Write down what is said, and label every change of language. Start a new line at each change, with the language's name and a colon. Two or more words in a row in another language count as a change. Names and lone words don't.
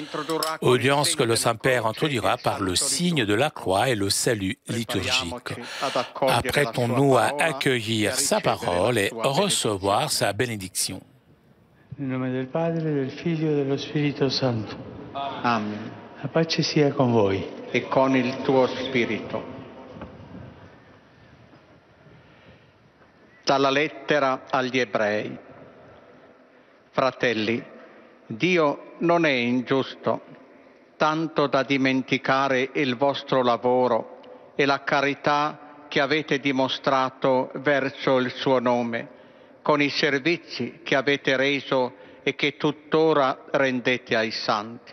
French: que le Saint-Père introduira par le signe de la croix et le salut liturgique. Apprêtons-nous à accueillir sa parole et recevoir sa bénédiction.
Italian: Nel nome del Padre, del Figlio e dello Spirito Santo. Amen. La pace sia con voi. E con il tuo spirito. Dalla lettera agli Ebrei. Fratelli, Dio non è ingiusto, tanto da dimenticare il vostro lavoro e la carità che avete dimostrato verso il suo nome, con i servizi che avete reso e che tuttora rendete ai santi.